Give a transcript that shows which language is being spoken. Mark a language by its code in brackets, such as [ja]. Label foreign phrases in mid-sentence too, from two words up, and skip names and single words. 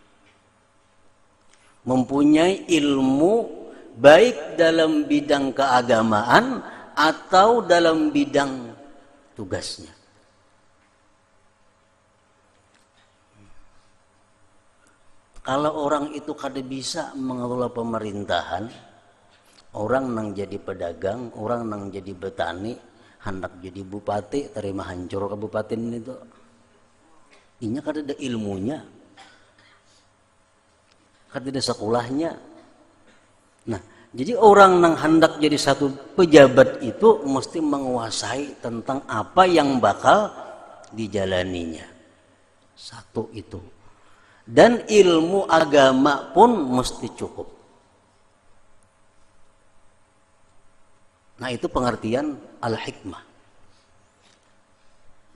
[id] Mempunyai ilmu baik dalam bidang keagamaan atau dalam bidang tugasnya. [bjn] Kalau orang itu kada bisa mengelola pemerintahan, orang nang jadi pedagang, orang nang jadi petani, hendak jadi bupati, terima hancur kabupaten itu. Inya kada ada ilmunya, kada ada sekolahnya. [id] Nah, jadi orang nang hendak jadi satu pejabat itu mesti menguasai tentang apa yang bakal dijalaninya. Satu itu. Dan ilmu agama pun mesti cukup. Nah, itu pengertian al-hikmah.